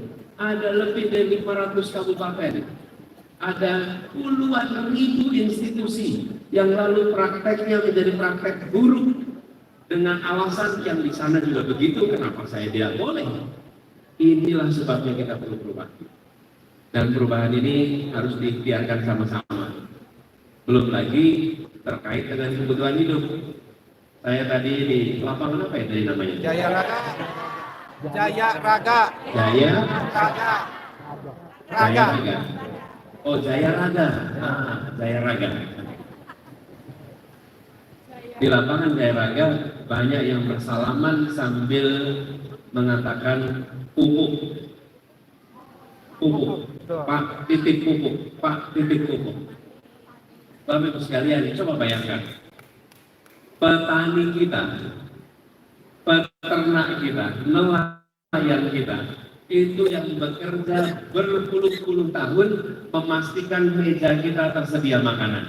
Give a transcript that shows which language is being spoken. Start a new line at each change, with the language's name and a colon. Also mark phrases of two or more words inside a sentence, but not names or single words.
Indonesian: Ada lebih dari 500 kabupaten. Ada puluhan ribu institusi yang lalu prakteknya menjadi praktek buruk dengan alasan yang di sana juga begitu, kenapa saya tidak boleh? Inilah sebabnya kita perlu perubahan. Dan perubahan ini harus diikhtiarkan sama-sama. Belum lagi terkait dengan kebutuhan hidup. Saya tadi di lapangan apa ya tadi namanya? Jaya Raga. Jaya Raga. Jaya Raga. Jaya Raga. Oh, Jaya Raga. Jaya Raga. Di lapangan Jaya Raga banyak yang bersalaman sambil mengatakan pupuk. Pupuk. Pak titik pupuk. Pak titik pupuk. Bapak Ibu sekalian, coba bayangkan. Petani kita, peternak kita, nelayan kita, itu yang bekerja berpuluh-puluh tahun memastikan meja kita tersedia makanan.